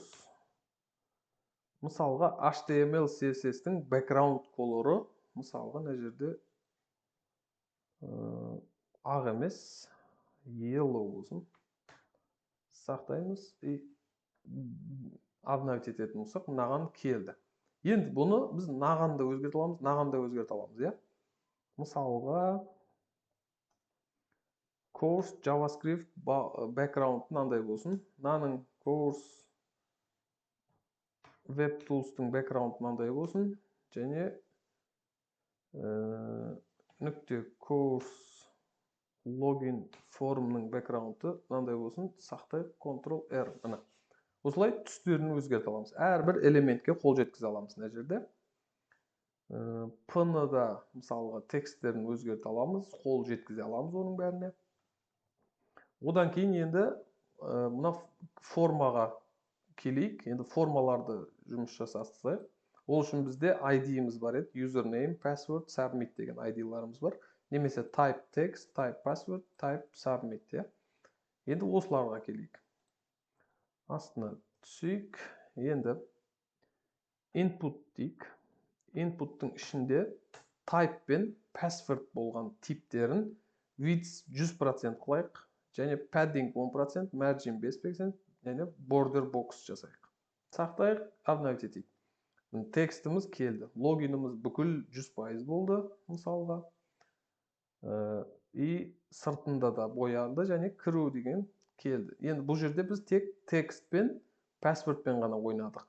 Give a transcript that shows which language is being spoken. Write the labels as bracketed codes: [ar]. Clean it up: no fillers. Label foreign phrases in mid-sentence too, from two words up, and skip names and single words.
[kk] Мысалға, HTML, CSS-тің [en] background color'ы, [kk] мысалға, мына жерде ақ емес, yellow болсын. Сақтаймыз. Обновить ететін болсақ, мынаған келді. Енді бұны біз мынаған да өзгерте аламыз, мынаған да өзгерте аламыз, иә. Мысалға, [en] course JavaScript background [kk] мынандай болсын. Мынаның [en] course web tools- [kk] тың background мынандай болсын. Және нүкте [en] course login [kk] формның background-ы мынандай болсын. Сақтайық, Ctrl-R. Мына. Осылай түстерін өзгерте аламыз. Әрбір элементке қол жеткізе аламыз мына жерде. P-ны да, мысалға, тексттерін өзгерте аламыз, қол жеткізе аламыз оның бәріне. Одан кейін енді мына формаға келейік. Енді формаларды жұмыс жасастырайық. Ол үшін бізде ID-иміз бар еді. [en] Username, password, submit [kk] деген ID-ларымыз бар. Немесе [en] type text, type password, type submit. [kk] Енді осыларға келейік. Астына түсейік. Енді input дейік. Input'тың ішінде type пен password болған типтерін [en] width 100% [kk] қылайық. Және [en] padding 10%, margin 5%, [kk] және [en] border box [kk] жасайық. Сақтайық, обновить етейік. Текстіміз келді. Логиніміз бүкіл 100% болды, мысалға. И сыртында да боянды, және кіру деген келді. Енді бұл жерде біз тек текст пен password пен ғана ойнадық.